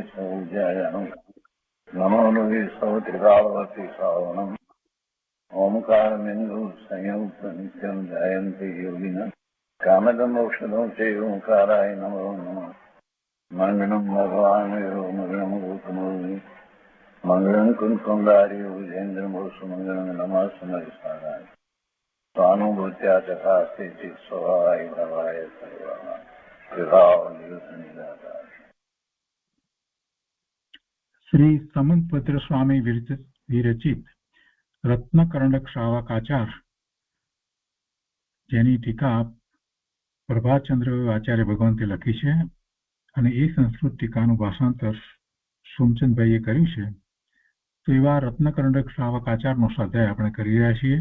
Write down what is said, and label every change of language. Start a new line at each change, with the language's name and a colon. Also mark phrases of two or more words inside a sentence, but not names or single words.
Sanskrit: सौज्यायानं नमो लोये सौत्रिकावती सावनं ओंकारमिन्दु संयुक्त नित्यं जयन्ति योगिनः कामदं मोक्षदं चैव ओंकाराय नमो नमः मङ्गलं भगवान् विष्णु मङ्गलं गौतमोऽग्नि मङ्गलं कुञ्कुण्डारि विजेन्द्रमोसुमङ्गलं नमः समरिसाराय स्वानुभूत्या चकास्ते स्वभावाय भवाय सर्वः विभाव निदाता।
Gujarati: श्री समंतभद्र स्वामी વિરચિત રત્નકર્ણક શ્રાવકાચાર, જેની ટીકા પ્રભાતચંદ્ર આચાર્ય ભગવંતે લખી છે અને એ સંસ્કૃત ટીકાનું ભાષાંતર સોમચંદભાઈએ કર્યું છે. તો એવા રત્નકર્ણક શ્રાવકાચારનો સ્વાધ્યાય આપણે કરી રહ્યા છીએ.